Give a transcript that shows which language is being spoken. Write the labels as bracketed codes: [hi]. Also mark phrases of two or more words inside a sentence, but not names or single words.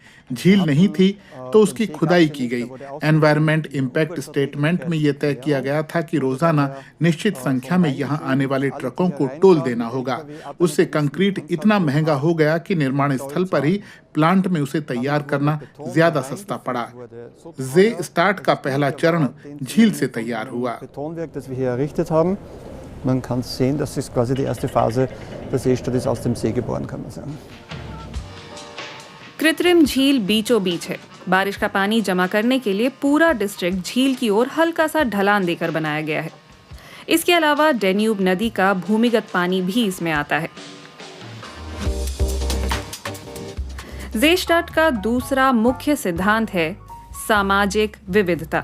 [hi] झील नहीं थी तो उसकी खुदाई की गई। [en] environment impact statement [hi] में यह तय किया गया था कि रोजाना निश्चित संख्या में यहाँ आने वाले ट्रकों को टोल देना होगा। उससे कंक्रीट इतना महंगा हो गया कि निर्माण स्थल पर ही प्लांट में उसे तैयार करना ज्यादा सस्ता पड़ा। ज़ेस्टाट का पहला चरण झील से तैयार हुआ। [de] Man kann sehen, das ist quasi die erste Phase der Seestadt ist aus dem See geboren, kann man sagen. [hi] कृत्रिम झील बीचों बीच है। बारिश का पानी जमा करने के लिए पूरा डिस्ट्रिक्ट झील की ओर हल्का सा ढलान देकर बनाया गया है। इसके अलावा डेन्यूब नदी का भूमिगत पानी भी इसमें आता है। ज़ेस्टाट का दूसरा मुख्य सिद्धांत है सामाजिक विविधता।